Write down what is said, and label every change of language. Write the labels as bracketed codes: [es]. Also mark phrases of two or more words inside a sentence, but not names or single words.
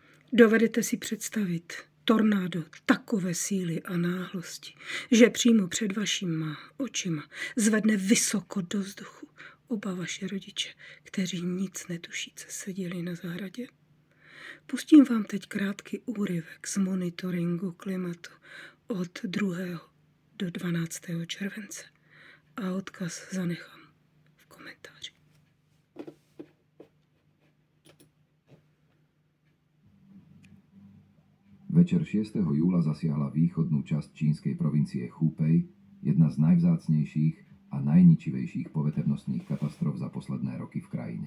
[cs] Dovedete si představit tornádo takové síly a náhlosti, že přímo před vašima očima zvedne vysoko do vzduchu oba vaše rodiče, kteří nic netušíce seděli na zahradě? Pustím vám teď krátký úryvek z monitoringu klimatu od 2. do 12. července a odkaz zanechám v komentáři. [sk] Večer 6. júla zasiahla východnú časť čínskej provincie Hubei, jedna z najvzácnejších a najničivejších poveternostných katastrof za posledné roky v krajine.